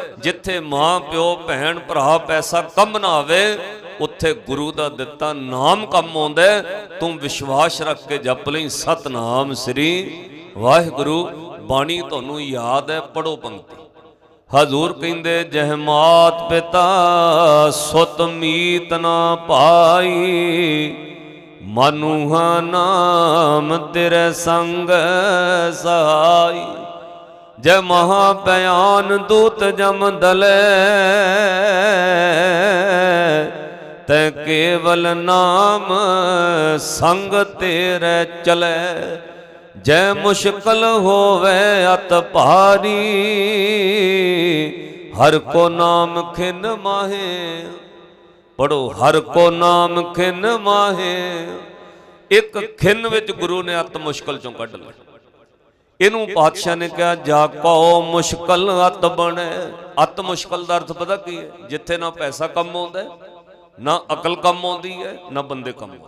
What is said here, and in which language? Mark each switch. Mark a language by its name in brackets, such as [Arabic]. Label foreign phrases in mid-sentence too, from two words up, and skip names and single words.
[Punjabi] ਜਿੱਥੇ ਮਾਂ ਪਿਓ ਭੈਣ ਭਰਾ ਪੈਸਾ ਕੰਮ ਨਾ ਆਵੇ, ਉੱਥੇ ਗੁਰੂ ਕਾ ਦਿੱਤਾ ਨਾਮ ਕੰਮ ਆਉਂਦਾ ਹੈ। ਤੂੰ ਵਿਸ਼ਵਾਸ ਰੱਖ ਕੇ ਜਪ ਲਈ ਸਤਿਨਾਮ ਸ੍ਰੀ ਵਾਹਿਗੁਰੂ। ਬਾਣੀ ਤੁਹਾਨੂੰ ਯਾਦ ਹੈ, ਪੜ੍ਹੋ ਪੰਕਤੀ। ਹਜ਼ੂਰ ਕਹਿੰਦੇ ਜਹ ਮਾਤ ਪਿਤਾ ਸੁਤ ਮੀਤ ਨਾ ਪਾਈ, ਮਨੂਹਾ ਨਾਮ ਤੇਰੇ ਸੰਗ ਸਹਾਈ। ਜੈ ਮਹਾਭਯਾਨ ਦੂਤ ਜਮ ਦਲੇ, ਤੇ ਕੇਵਲ ਨਾਮ ਸੰਗ ਤੇਰੇ ਚਲੇ। ਜੈ ਮੁਸ਼ਕਲ ਹੋਵੇ ਅਤਿ ਭਾਰੀ, ਹਰਿ ਕੋ ਨਾਮ ਖਿਨ ਮਾਹੇ। ਪੜ੍ਹੋ, ਹਰਿ ਕੋ ਨਾਮ ਖਿਨ ਮਾਹੇ। ਇੱਕ ਖਿਨ ਵਿੱਚ ਗੁਰੂ ਨੇ ਅਤਿ ਮੁਸ਼ਕਲ ਚੋਂ ਕੱਢ ਲਿਆ। ਇਨੂੰ ਪਾਤਸ਼ਾਹ ਨੇ ਕਹਾ ਜਾ ਕਹੋ ਮੁਸ਼ਕਲ ਅਤਿ ਬਣੇ। ਅਤਿ ਮੁਸ਼ਕਲ ਕਾ ਅਰਥ ਪਤਾ ਕੀ ਹੈ? ਜਿੱਥੇ ਨਾ ਪੈਸਾ ਕੰਮ ਆਉਂਦਾ ਹੈ, ਨਾ ਅਕਲ ਕੰਮ ਆਉਂਦੀ ਹੈ, ਨਾ ਬੰਦੇ ਕੰਮ ਆਉਂਦੇ।